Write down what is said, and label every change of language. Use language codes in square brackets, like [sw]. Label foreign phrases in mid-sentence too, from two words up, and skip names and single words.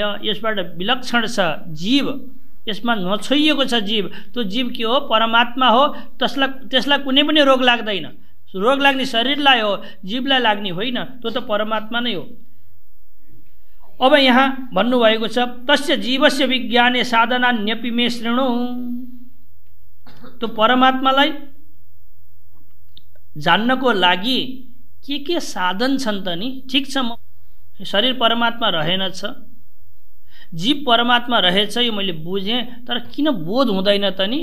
[ne] यसबाट विलक्षण छ जीव, यसमा नछोइएको छ जीव। त्यो जीव के हो? परमात्मा हो। त्यसलाई कुनै पनि रोग लाग्दैन। रोग लाग्ने शरीरलाई हो, जीवलाई लाग्ने होइन। त्यो त परमात्मा नै हो। अब यहाँ भन्नुभएको छ [sa] तस्य जीवस्य विज्ञाने साधनान्यपि मे शृणु। [ne] त्यो परमात्मालाई जान्नको लागि के साधन छन् त नि? ठिक छ, म शरीर परमात्मा रहेनछ, जीव परमात्मा रहेछ, यो मैले बुझेँ, तर किन बोध हुँदैन त नि?